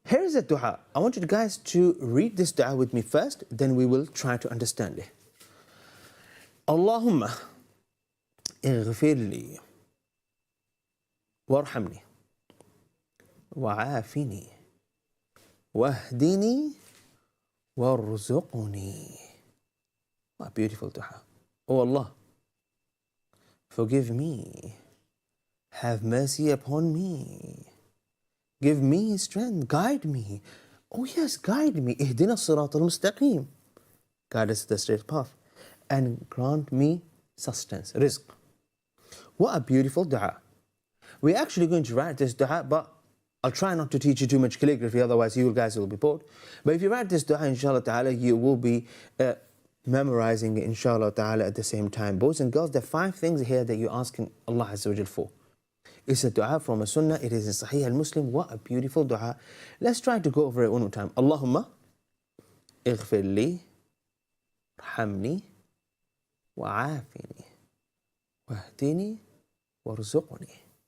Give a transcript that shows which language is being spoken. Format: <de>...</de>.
<en>is a dua. I want you guys to read this dua with me first, then we will try to understand it.</en> <ar>Allahumma اغفر لي وارحمني وعافني واهدني وارزقني.</ar> <en>What a beautiful dua. Oh Allah, forgive me, have mercy upon me, give me strength, guide me. Oh yes, guide me.</en> <ar>اهدنا الصراط المستقيم.</ar> <en>Guide us to the straight path. And grant me sustenance, rizq. What a beautiful dua. We're actually going to write this dua, but I'll try not to teach you too much calligraphy, otherwise you guys will be bored. But if you write this dua, inshallah ta'ala, you will be memorizing it, inshallah ta'ala, at the same time. Boys and girls, there are 5 things here that you're asking Allah Azza wa Jal for. It's a dua from a sunnah, it is in Sahih al-Muslim. What a beautiful dua. Let's try to go over it one more time.</en> <ar>Allahumma اغفر لي ارحمني وعافني واهدني وارزقني.</ar>